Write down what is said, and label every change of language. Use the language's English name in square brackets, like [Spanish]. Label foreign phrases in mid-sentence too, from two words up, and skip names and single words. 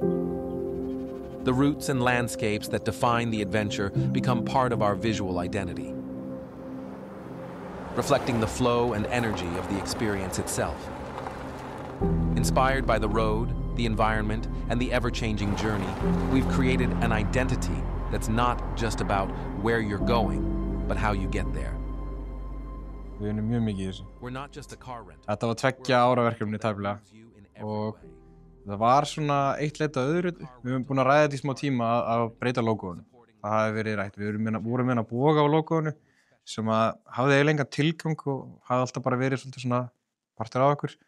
[English] The routes and landscapes that define the adventure become part of our visual identity, reflecting the flow and energy of the experience itself. Inspired by the road, the environment, and the ever-changing journey, we've created an identity that's not just about where you're going, but how you get there. [Icelandic] Við vinnum mjög mikið í þessu. [English] We're not just a car rental. [Icelandic] Þetta var 2 ára verkefni tæplega og það var svona eitt leita öðru. Við höfum búin að ræða þetta í smá tíma að breyta logóinu. Það hafi verið rætt. Við vorum með að boga á logóinu sem hafði eiginlega engan tilgang og hafði alltaf bara verið svolítið svona partur af okkur.